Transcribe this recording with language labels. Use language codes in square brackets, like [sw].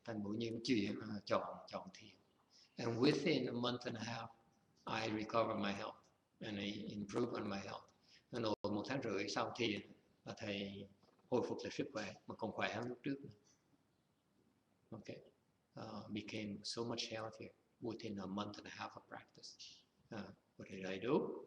[vi] Thành bổ nhiên chuyện chọn thiền. [en] And within a month and a half, I recovered my health and I improved on my health. [vi] Nên rồi 1 tháng rưỡi sau thiền là thầy hồi phục lại sức khỏe mà còn khỏe hơn lúc trước nữa. [en] Okay. Became so much healthier within a month and a half of practice. What did I do?